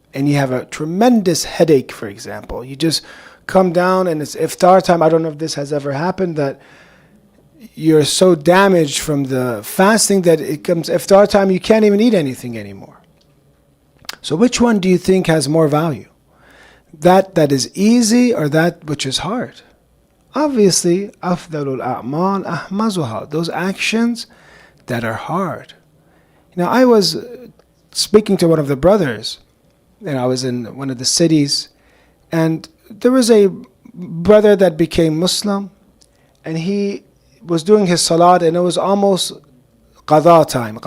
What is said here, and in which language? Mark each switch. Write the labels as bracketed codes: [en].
[en] And you have a tremendous headache, for example. You just come down and it's iftar time. I don't know if this has ever happened, that you're so damaged from the fasting that it comes iftar time, you can't even eat anything anymore. So which one do you think has more value? That is easy or that which is hard? [ar] Obviously, أفضل الأعمال أحمزها. [en] Those actions that are hard. I was speaking to one of the brothers, and I was in one of the cities, and there was a brother that became Muslim, and he was doing his salat, and it was almost qada time.